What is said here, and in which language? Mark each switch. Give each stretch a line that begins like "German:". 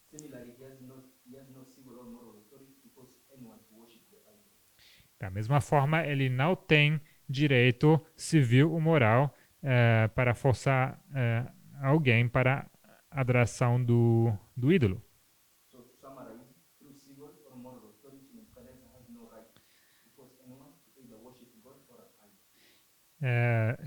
English: Similarly, he has no civil or moral authority to force anyone to worship the idol.
Portuguese: Da mesma forma, ele não tem direito civil ou moral para forçar alguém para a adoração do ídolo.
English: So to summarize, through civil or moral authority, Nebuchadnezzar has no right to force anyone to either worship God or an idol.